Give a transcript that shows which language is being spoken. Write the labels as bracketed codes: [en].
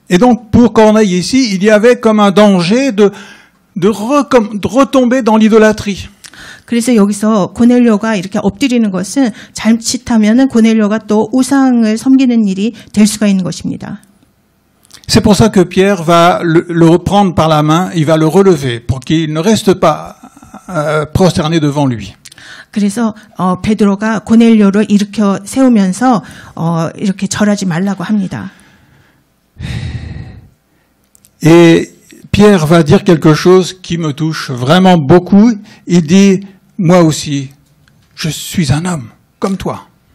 [fr] Et donc, pour Corneille ici, il y avait comme un danger de retomber dans l'idolâtrie. [ko] 그래서 여기서 고넬료가 이렇게 엎드리는 것은 자칫하면은 고넬료가 또 우상을 섬기는 일이 될 수가 있는 것입니다. [fr] C'est pour ça que Pierre va le prendre par la main, il va le relever pour qu'il ne reste pas prosterné devant lui. [ko] 그래서 베드로가 고넬료를 일으켜 세우면서 이렇게 절하지 말라고 합니다. [fr] Et Pierre va dire quelque chose qui me touche vraiment beaucoup. Il dit, moi aussi, je suis un homme comme toi.